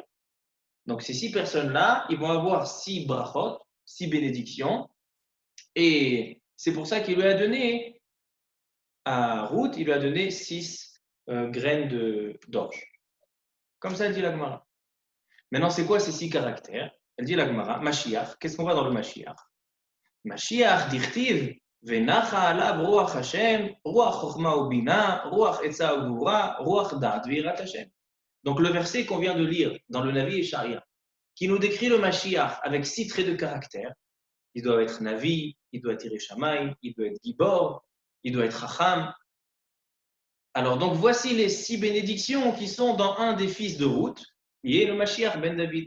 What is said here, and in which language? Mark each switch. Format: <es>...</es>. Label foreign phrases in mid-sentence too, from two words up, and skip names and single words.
<fr>Donc ces 6 personnes-là, ils vont avoir 6 brachot, 6 bénédictions, et c'est pour ça qu'il lui a donné à Ruth, il lui a donné 6 graines d'orge. Comme ça, elle dit la Gemara. Maintenant, c'est quoi ces 6 caractères? Elle dit la Gemara, Mashiach. Qu'est-ce qu'on voit dans le Mashiach?</fr> <he>משיח, דכתיב, ונחה עליו רוח השם, רוח חכמה ובינה, רוח עצה וגבורה, רוח דעת ויראת השם.</he> <fr>Donc le verset qu'on vient de lire dans le Navi et Sharia, qui nous décrit le Mashiach avec 6 traits de caractère. Il doit être Navi, il doit être</fr> <he>ירא שמים,</he> <fr>il doit être Gibor, il doit être Chacham. Alors donc voici les 6 bénédictions qui sont dans un des fils de Ruth, qui est le</fr> <he>משיח בן דוד.</he>